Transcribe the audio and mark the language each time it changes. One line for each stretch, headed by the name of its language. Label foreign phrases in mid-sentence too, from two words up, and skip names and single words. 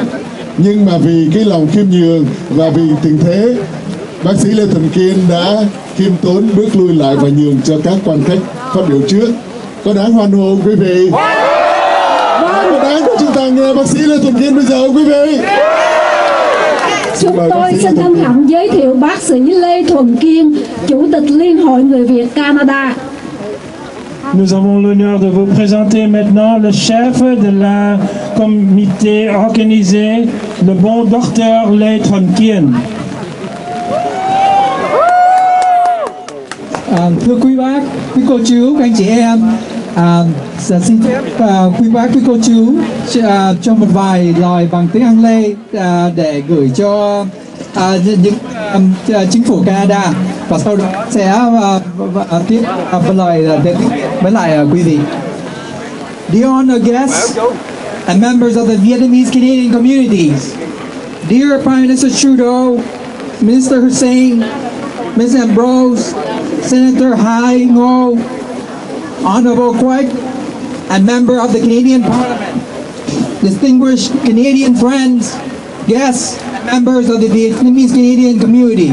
Vietnamese: Nhưng mà vì cái lòng khiêm nhường và vì tình thế, bác sĩ Lê Thành Kiên đã khiêm tốn bước lui lại và nhường cho các quan khách phát biểu trước. Có đáng hoan hô quý vị? Có đáng cho chúng ta nghe bác sĩ Lê Thành Kiên bây giờ quý vị? Chúng tôi xin hân hạnh giới thiệu bác sĩ Lê Thuần Kiên, Chủ tịch Liên hội Người Việt Canada.
French: Nous avons l'honneur de vous présenter maintenant le chef de la comité organisé, le bon docteur Lê Thuần Kiên.
Vietnamese: Thưa quý bác, quý cô chú, các anh chị em, xin phép quý bác, quý cô chú cho một vài lời bằng tiếng Anglais để gửi cho những chính phủ Canada, và sau đó sẽ tiếp lời đến với lại quý vị.
English: Dear honored guests and members of the Vietnamese Canadian communities, dear Prime Minister Trudeau, Minister Hussein, Ms. Ambrose, Senator Hai Ngo, Honorable Quách, and member of the Canadian Parliament, distinguished Canadian friends, guests, and members of the Vietnamese Canadian community.